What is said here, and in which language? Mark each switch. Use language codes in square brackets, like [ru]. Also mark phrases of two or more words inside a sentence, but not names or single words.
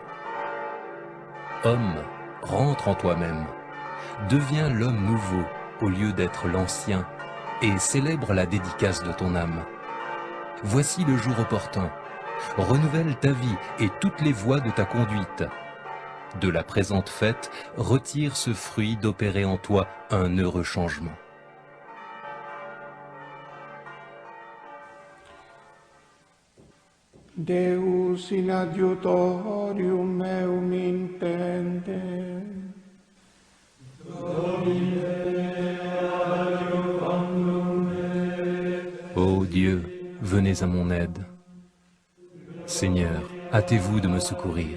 [fr] Homme, rentre en toi-même, deviens l'homme nouveau au lieu d'être l'ancien et célèbre la dédicace de ton âme. Voici le jour opportun. Renouvelle ta vie et toutes les voies de ta conduite. De la présente fête, retire ce fruit d'opérer en toi un heureux changement. [la] Deus in adiutorium meum impende. [fr] Ô Dieu, venez à mon aide. Seigneur, hâtez-vous de me secourir.